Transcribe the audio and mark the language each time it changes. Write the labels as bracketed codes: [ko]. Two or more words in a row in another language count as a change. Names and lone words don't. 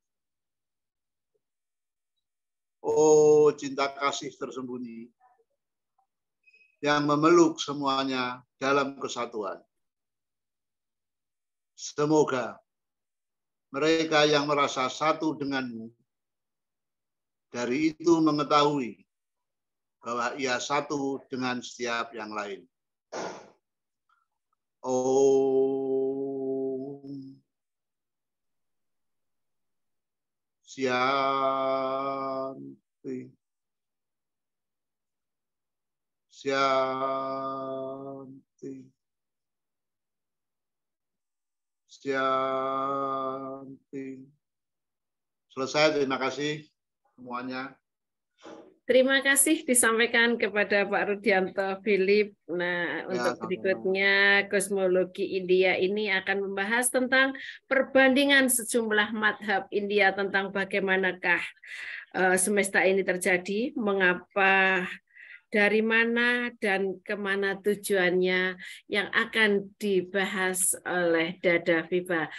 [id] Oh cinta kasih tersembunyi yang memeluk semuanya dalam kesatuan. Semoga mereka yang merasa satu denganmu dari itu mengetahui bahwa ia satu dengan setiap yang lain. [sa] Om Shanti. Shanti. Shanti. [id] Selesai, terima kasih semuanya. Terima kasih disampaikan kepada Pak Rudianto Philip. Nah, untuk berikutnya kosmologi India ini akan membahas tentang perbandingan sejumlah madhab India tentang bagaimanakah semesta ini terjadi, mengapa, dari mana dan kemana tujuannya yang akan dibahas oleh Dada Vibha.